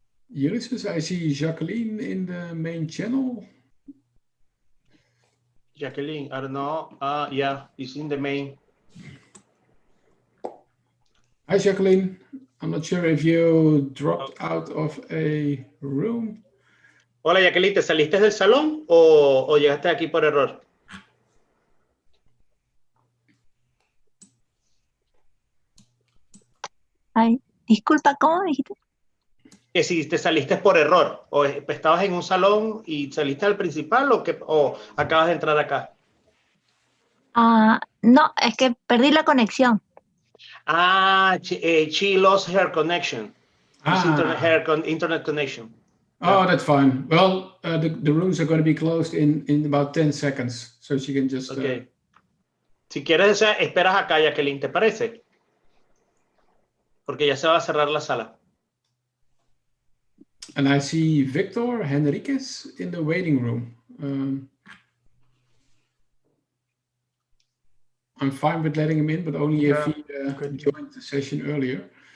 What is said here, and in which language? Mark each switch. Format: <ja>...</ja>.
<en>Ulysses, I see Jacqueline in the main channel. Jacqueline, I don't know. Yeah, it's in the main. Hi, Jacqueline. I'm not sure if you dropped out of a room.</en> <es>Hola, Jacqueline, ¿te saliste del salón o llegaste aquí por error? Ay, disculpa, ¿cómo me dijiste? Que si te saliste por error o estabas en un salón y saliste al principal o acabas de entrar acá. No, es que perdí la conexión.</es> <en>She lost her connection. Internet connection. Oh, that's fine. Well, the rooms are going to be closed in about 10 seconds, so she can just... Okay.</en> <es>Si quieres, esperas acá, Jacqueline, ¿te parece? Porque ya se va a cerrar la sala.</es> <en>And I see Victor Henriquez in the waiting room. I'm fine with letting him in, but only if he joined the session earlier.</en>